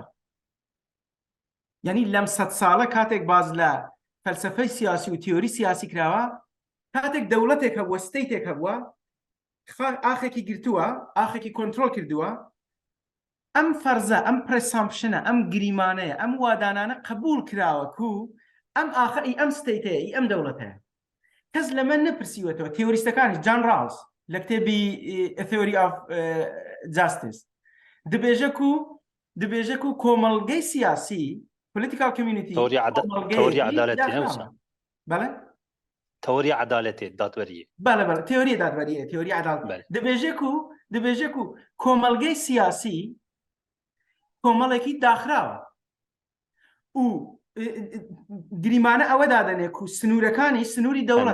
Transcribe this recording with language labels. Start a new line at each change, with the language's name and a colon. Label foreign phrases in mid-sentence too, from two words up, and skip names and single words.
Central Kurdish: یعنی لەم 100 ساڵە کاتێک باز لە فەلسەفەی سیاسی و تیۆری سیاسی کراوە، کاتێک دەوڵەتێک هەبووە، ستەیتێک هەبووە، ئاخێکی گرتووە، ئاخێکی کۆنترۆل کردووە، ئەم فەرزە، ئەم پرەسامپشنە، ئەم گریمانەیە، ئەم وادانانە قبول کراوە کو ئەم ئاخەی ئەم ستەیتەیە، ئەم دەوڵەتەیە. کەس لەمە نەپرسیوەتەوە. تیۆریستەکانی جان ڕاڵز لە کتێبی Theory of Justice دەبێژە و کۆمەڵگەی سیاسی
English: political community
Central Kurdish: تئوری عدالەتی نەوسە. بەڵێ تئوری عدالەتی دادوەریە. بەڵێ بەڵێ تئوری دادوەریە، تئوری عدالەت. دەبێژە و کۆمەڵگەی سیاسی کۆمەڵێکی داخراوە و گریمانە ئەوە دادەنێت و سنوورەکانی سنووری دەوڵەت